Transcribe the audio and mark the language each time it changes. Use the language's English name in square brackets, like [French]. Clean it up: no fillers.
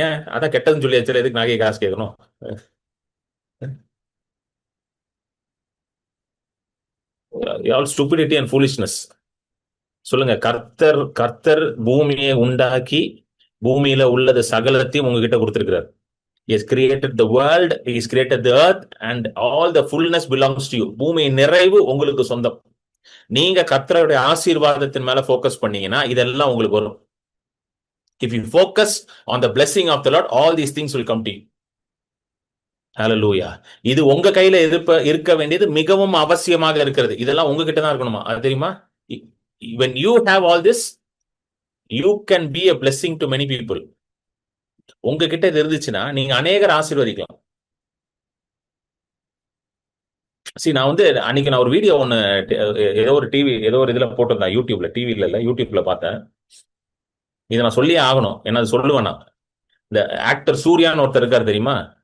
[Tamil] ஏன் அதான் கெட்டதுன்னு சொல்லி வச்சு எதுக்கு நகையை காசு கேட்கணும்? [English] Stupidity and foolishness. [Tamil] சொல்லுங்க, கர்த்தர் கர்த்தர் பூமியை உண்டாக்கி பூமியில உள்ளது சகலத்தையும் உங்ககிட்ட கொடுத்திருக்கிறார். [English] He has created the world, he has created the earth and all the fullness belongs to you. [Tamil] பூமியின் நிறைவு உங்களுக்கு சொந்தம். நீங்க கர்த்தருடைய ஆசீர்வாதத்தின் மேல ஃபோக்கஸ் பண்ணீங்கன்னா இதெல்லாம் உங்களுக்கு வரும். [English] If you focus on the blessing of the Lord, all these things will come to you. Hallelujah. [Tamil] இது உங்க கையில இருக்க வேண்டியது மிகவும் அவசியமாக இருக்கிறது. இதெல்லாம் உங்ககிட்ட தான் இருக்கணுமா? அது தெரியுமா? [English] When you have all this, you can be a blessing to many people. [Tamil] உங்ககிட்ட இது இருந்துச்சுன்னா நீங்க அநேகர் ஆசீர்வதிக்கலாம். நான் வந்து அன்னைக்கு நான் ஒரு வீடியோ ஒன்னு ஏதோ ஒரு இதுல போட்டிருந்தேன், யூடியூப்ல பார்த்தேன். இதை நான் சொல்லியே ஆகணும், என்ன சொல்லுவேன் நான். இந்த ஆக்டர் சூர்யான்னு ஒருத்தர் இருக்காரு, தெரியுமா?